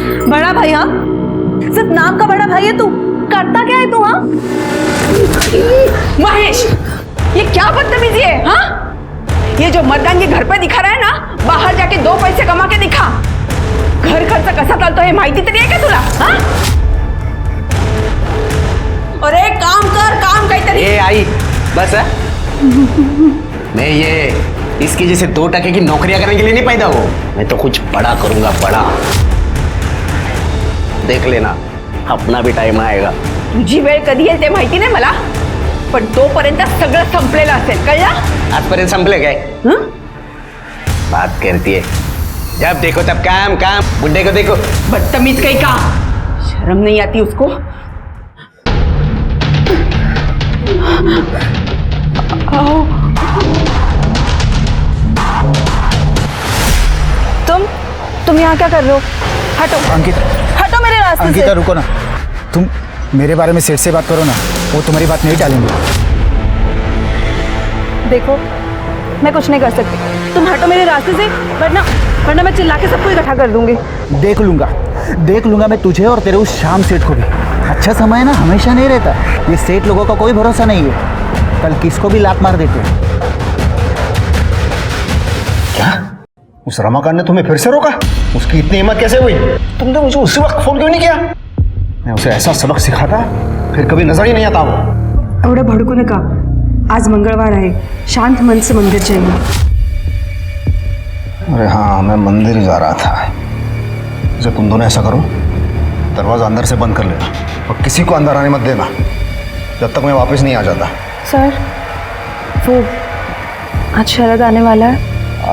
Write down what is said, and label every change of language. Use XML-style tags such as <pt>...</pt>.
<hi>बड़ा भाई? हाँ, सिर्फ नाम का बड़ा भाई है तू। करता क्या है तू? हाँ महेश, ये क्या बदतमीजी है? हाँ, ये जो मर्दांगी घर पे दिखा रहा है ना, बाहर जाके 2 पैसे कमा के दिखा।</hi> <mr>घर खर्च कसा चालतो हे माहिती तरी आहे का तुला? हाँ? अरे काम कर, काम काहीतरी।</mr> <hi>ए आई बस है? मैं ये इसकी जैसे 2 टके की नौकरियां करने के लिए नहीं पैदा हुआ। मैं तो कुछ बड़ा करूंगा, बड़ा। देख लेना, अपना भी टाइम आएगा।</hi> <mr>तुझी वेळ कधी येईल ते माहिती नाही मला, पण तोपर्यंत सगळं संपलेलं असेल, कळलं? आजपर्यंत संपले काय?</mr> <hi>बात करती है, जब देखो तब काम काम। बुड्ढे को देखो, बदतमीज कहीं का, शर्म नहीं आती उसको? तुम यहाँ क्या कर रहे हो? हटो अंकिता, हटो मेरे रास्ते से। अंकिता रुको ना। तुम मेरे बारे में सेठ से बात करो ना, वो तुम्हारी बात नहीं टालेंगे। देखो, मैं कुछ नहीं कर सकती, तुम हटो मेरे रास्ते से, वरना मैं चिल्ला के सबको इकट्ठा कर दूंगी। देख लूंगा मैं तुझे और तेरे उस शाम सेठ को भी। अच्छा समय ना हमेशा नहीं रहता। ये सेठ लोगों का कोई भरोसा नहीं है, कल किसको भी लात मार देते हैं। क्या उस रमाकांत ने तुम्हें फिर से रोका? उसकी इतनी हिम्मत कैसे हुई? तुमने मुझे उसी वक्त फोन क्यों नहीं किया? मैं उसे ऐसा सबक सिखाता फिर कभी नजर ही नहीं आता वो।</hi> <mr>एवढं भडकू नका, आज मंगळवार आहे, शांत</mr> <hi>मन से मंदिर जाइए। अरे हाँ, मैं मंदिर जा रहा था। जब तुम दोनों ऐसा करो, दरवाजा अंदर से बंद कर लेना और किसी को अंदर आने मत देना जब तक मैं वापस नहीं आ जाता। सर, वो आज शरद आने वाला है।</hi>